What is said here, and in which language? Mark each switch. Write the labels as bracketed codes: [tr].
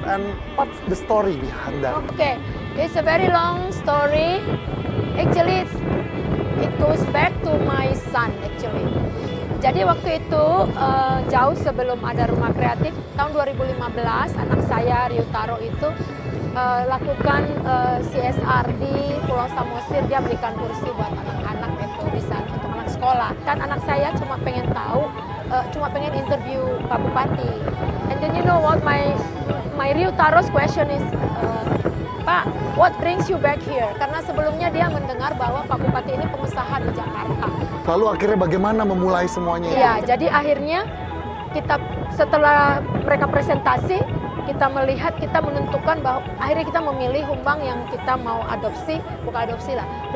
[en] And what's the story behind that? Okay, it's a very long story. Actually, it goes back to my son actually. [id] Jadi waktu itu jauh sebelum ada rumah kreatif, tahun 2015 anak saya Ryutaro itu lakukan CSR di Pulau Samosir. Dia berikan kursi buat anak-anak itu bisa untuk anak sekolah. Kan anak saya cuma pengen tahu, cuma pengen interview Pak Bupati. [en] And then you know what, my real Taros question is, Pak, what brings you back here? [id] Karena sebelumnya dia mendengar bahwa Pak Bupati ini pengusaha di Jakarta. Lalu akhirnya bagaimana memulai semuanya itu? Iya, jadi akhirnya kita setelah mereka presentasi, kita melihat, kita menentukan bahwa akhirnya kita memilih Humbang yang kita mau adopsi, bukan adopsi lah.